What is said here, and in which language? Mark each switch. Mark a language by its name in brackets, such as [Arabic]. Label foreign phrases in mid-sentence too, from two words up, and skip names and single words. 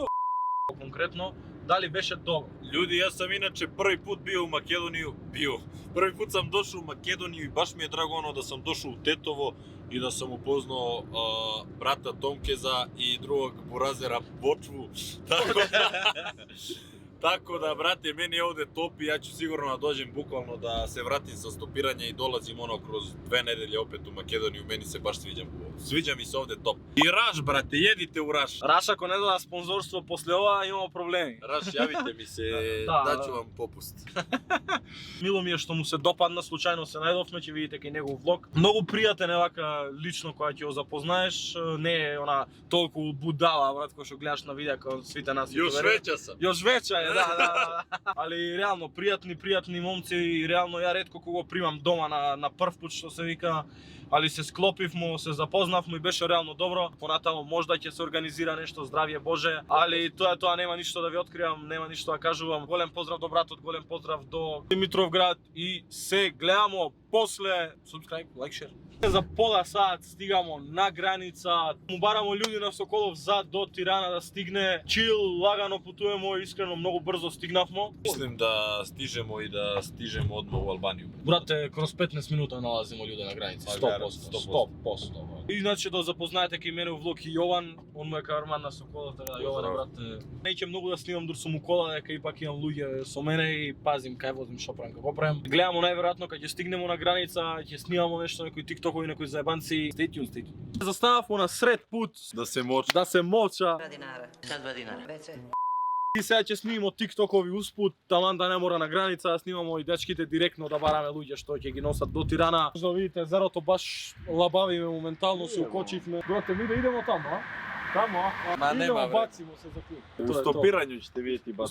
[Macedonian] Конкретно, дали беше добро? [Serbian] Људи, јас сам иначе први пут био у Македонија, Први пут сам дошол у Македонија и баш ми е драго оно да сам дошол у Тетово и да сам упознал брата Томкеза и другог Буразера Бочву. Tako da, brate, meni je ovde top i ja ću sigurno da dođem bukvalno da se vratim sa stopiranja i dolazim ono kroz 2 nedelje opet u Makedoniju, meni se baš sviđa mi se ovde top. I Raš, brate, jedite u Raš. [Macedonian] Раш, ако не дода спонзорство после ова, имамо проблеми. [Serbian] Raš, javite mi se, Da, daću da. vam popust. [Macedonian] Мило ми е што му се допадна, случајно се најдовме, ќе видите кај негов влог. Многу пријатен е вака лично која ќе го запознаеш, не е она толку будала, брат, кој што гледаш на видеа као свите нас. Још веќа sam. Још веќе е, да. Али реално пријатни момци и реално ја ретко кога го примам дома на прв пат што се вика, али се склопивмо, се запознавме и беше реално добро. Понатамо можда ќе се организира нешто, здравје Боже, али тоа нема ништо да ви откривам, нема ништо да кажувам. Голем поздрав до братот, голем поздрав до Димитровград и се гледамо после [English] subscribe, like, share. [Macedonian] За пола сат стигамо на граница, му барамо луѓе на Соколов за до Тирана да стигне. Чил, лагано путувемо, искрено многу брзо стигнавмо. [Serbian] Мислим да стижемо и да стижемо одма у Албанију. Брате, кроз 15 минута налазимо луѓе на граница. 100%. [Macedonian] Иначе да запознаете кај мене у влог и Јован, он му е каварман на Соколов, така да Јоване, брате. Неќе многу да снимам дур сум у кола, дека ипак имам луѓе со мене и пазим кај возим, шо правам, како правам. Гледамо најверојатно кога ќе стигнемо на граница, ќе снимамо нешто, некои тиктокови, некои заебанци. [English] Stay tuned. [Macedonian] Застанавме на сред пут Да се мочи. да се моча. [Serbian] 2 dinara. Sad 2 dinara. Veće. [Macedonian] И сега ќе снимимо тиктокови успут, таман да не мора на граница, да снимамо и дечките директно да бараме луѓе што ќе ги носат до Тирана. Што видите, зерото баш лабавиме моментално, се укочивме. [Serbian] Брате, ми да идемо таму, а? Таму, а? Ма нема, Идемо, бре. бацимо се за клип. У стопирању ќе видите бас.